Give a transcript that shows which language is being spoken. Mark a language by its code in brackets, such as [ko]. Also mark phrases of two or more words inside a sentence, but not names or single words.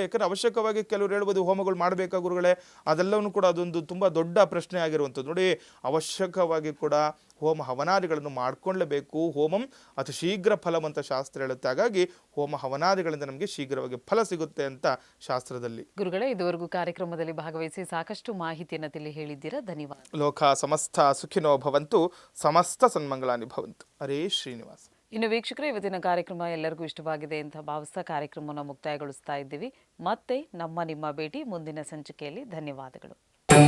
[kn] ಯಾಕಂದರೆ ಅವಶ್ಯಕವಾಗಿ ಕೆಲವರು ಹೇಳ್ಬೋದು ಹೋಮಗಳು ಮಾಡಬೇಕಾ ಗುರುಗಳೇ, ಅದೆಲ್ಲವನ್ನು ಕೂಡ ಅದೊಂದು ತುಂಬ ದೊಡ್ಡ ಪ್ರಶ್ನೆ ಆಗಿರುವಂಥದ್ದು. ನೋಡಿ, ಅವಶ್ಯಕವಾಗಿ ಕೂಡ ಹೋಮ ಹವನಾದಿಗಳನ್ನು ಮಾಡ್ಕೊಳ್ಳೇಬೇಕು. [sa] ಹೋಮಂ ಅತಿ ಶೀಘ್ರ ಫಲಂ [kn] ಅಂತ ಶಾಸ್ತ್ರ ಹೇಳುತ್ತೆ. ಹಾಗಾಗಿ ಹೋಮ ಹವನಾದಿಗಳಿಂದ ನಮಗೆ ಶೀಘ್ರವಾಗಿ ಫಲ ಸಿಗುತ್ತೆ ಅಂತ ಶಾಸ್ತ್ರದಲ್ಲಿ. ಗುರುಗಳೇ, ಇದುವರೆಗೂ ಕಾರ್ಯಕ್ರಮದಲ್ಲಿ ಭಾಗವಹಿಸಿ ಸಾಕಷ್ಟು ಮಾಹಿತಿಯನ್ನು ತಿಳಿ ಹೇಳಿದ್ದೀರಾ. ಧನ್ಯವಾದ. [sa] ಲೋಕ ಸಮಸ್ತ ಸುಖಿನೋ ಭವಂತು, ಸಮಸ್ತ ಸನ್ಮಂಗಳಾನಿ ಭವಂತು. ಹರೇ ಶ್ರೀನಿವಾಸ. [kn] ಇನ್ನು ವೀಕ್ಷಕರೇ, ಇವತ್ತಿನ ಕಾರ್ಯಕ್ರಮ ಎಲ್ಲರಿಗೂ ಇಷ್ಟವಾಗಿದೆ ಅಂತ ಭಾವಿಸ್ತಾ ಕಾರ್ಯಕ್ರಮವನ್ನು ಮುಕ್ತಾಯಗೊಳಿಸ್ತಾ ಇದ್ದೀವಿ. ಮತ್ತೆ ನಿಮ್ಮ ಭೇಟಿ ಮುಂದಿನ ಸಂಚಿಕೆಯಲ್ಲಿ. ಧನ್ಯವಾದಗಳು.